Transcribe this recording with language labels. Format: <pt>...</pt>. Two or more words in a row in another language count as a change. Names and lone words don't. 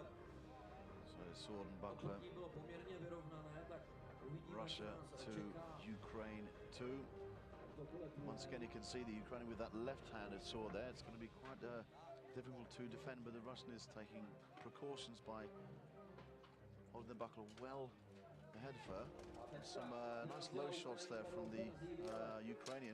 <en>So sword and buckler.</en> <cs>Bylo poměrně vyrovnané, tak uvidíme,</cs> <en>Russia to Ukraine 2. Once again, you can see the Ukrainian with that left-handed sword there. It's going to be quite difficult to defend, but the Russian is taking precautions by holding the buckler well ahead of her. Some nice low shots there from the Ukrainian.</en>